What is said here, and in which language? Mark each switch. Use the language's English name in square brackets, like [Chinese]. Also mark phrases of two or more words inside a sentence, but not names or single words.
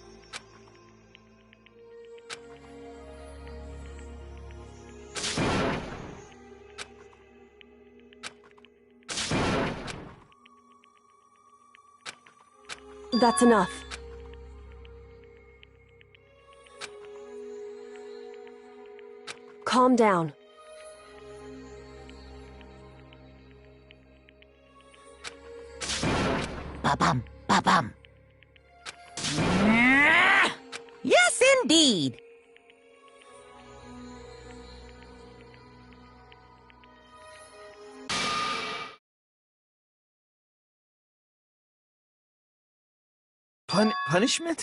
[English] That's enough. Calm down. Ba-bum, ba-bum. Yes, indeed. Punishment?